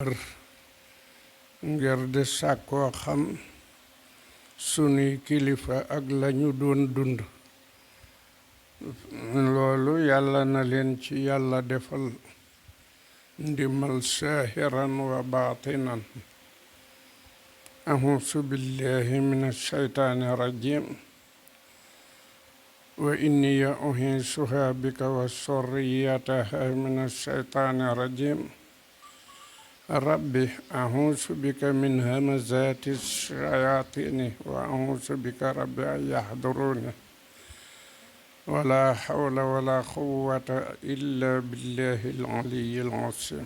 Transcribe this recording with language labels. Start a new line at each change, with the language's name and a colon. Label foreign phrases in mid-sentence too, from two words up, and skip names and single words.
Wolof: ngir di sàkkoo xam sunuy kilifa ak lañu doon dund loolu yàlla na leen ci yàlla defal ndimal
Arabic: ظاهرا وباطنا. أعوذ بالله من الشيطان الرجيم وإني أعيذها بك وذريتها من الشيطان الرجيم ربي أعوذ بك من همزات الشياطين وأعوذ بك ربي أن يحضرون ولا حول ولا قوة إلا بالله العلي العظيم.